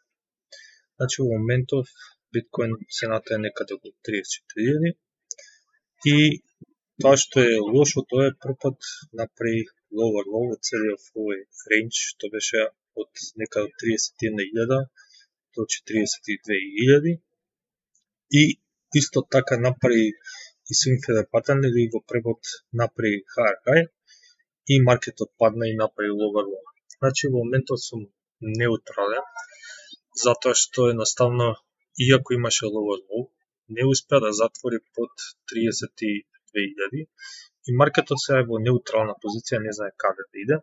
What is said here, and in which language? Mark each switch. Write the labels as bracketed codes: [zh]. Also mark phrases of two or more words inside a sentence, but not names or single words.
[mk] Значи во моментов биткоин цената е некаде околу 34.000 и тоа што е лошо, тоа е прв пат направи [en] lower low [mk] од целиот овој рейндж, што беше од некаде од 31.000 до 42.000 и исто така направи и [en] swing feeder pattern [mk] или во превод направи [en] higher high [mk] и маркетот падна и направи [en] lower low. [mk] Значи во моментот сум неутрален, затоа што едноставно, иако имаше [en] lower low, [mk] не успеа да затвори под 32.000 и маркетот сега е во неутрална позиција, не знае каде да иде.